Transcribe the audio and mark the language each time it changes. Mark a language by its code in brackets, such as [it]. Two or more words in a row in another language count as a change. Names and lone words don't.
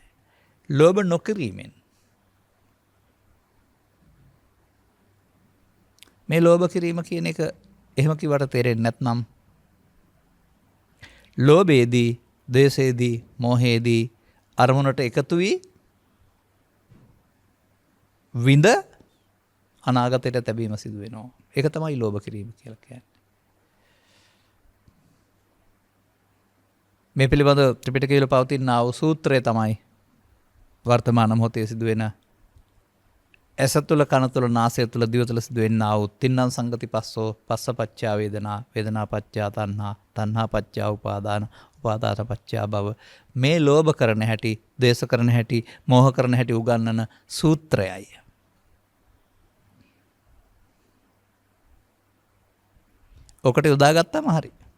[si] ලෝභ නොකිරීමෙන් මේ ලෝභ කිරීම කියන එක එහෙම කිව්වට තේරෙන්නේ නැත්නම් ලෝභයේදී, ද්වේෂයේදී, මෝහයේදී අරමුණට එකතු වී විඳ අනාගතයට තැබීම සිදු වෙනවා. ඒක තමයි ලෝභ කිරීම කියලා කියන්නේ. මේ පිළිබඳ ත්‍රිපිටකයේ පවතින ආ සූත්‍රය තමයි වර්තමාන මොහොතේ සිදුවෙන ඇස තුළ, කන තුළ, නාසය තුළ, දිව තුළ සිදුවෙනා වූ [pi] තින්නම් සංගති පස්සෝ පස්සපච්චා වේදනා, වේදනා පච්චා තණ්හා, තණ්හා පච්චා උපාදාන, උපාදාන පච්චා භව. [si] මේ ලෝභ කරන හැටි, ද්වේෂ කරන හැටි, මෝහ කරන හැටි උගන්වන සූත්‍රයයි. ඔකට යොදාගත්තම හරි.